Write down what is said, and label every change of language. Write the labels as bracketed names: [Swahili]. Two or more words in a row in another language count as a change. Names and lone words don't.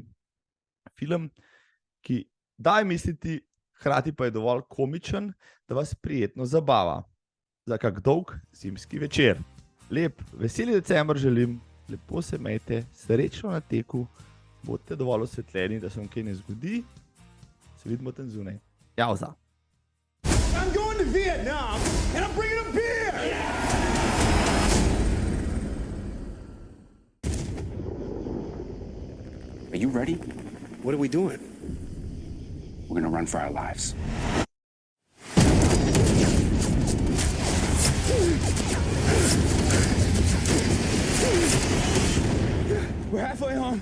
[Slovenian] Film, ki daje misliti, hkrati pa je dovolj komičen, da vas prijetno zabava. Za kak dolg zimski večer. Lep, veseli december želim, lepo se imejte, srečno na teku, bodite dovolj osvetljeni, da se vam kaj ne zgodi. Se vidimo tam zunaj. Jauza. [English] I'm going to Vietnam and I'm bringing a beer! Are you ready? What are we doing? We're gonna run for our lives. We're halfway home.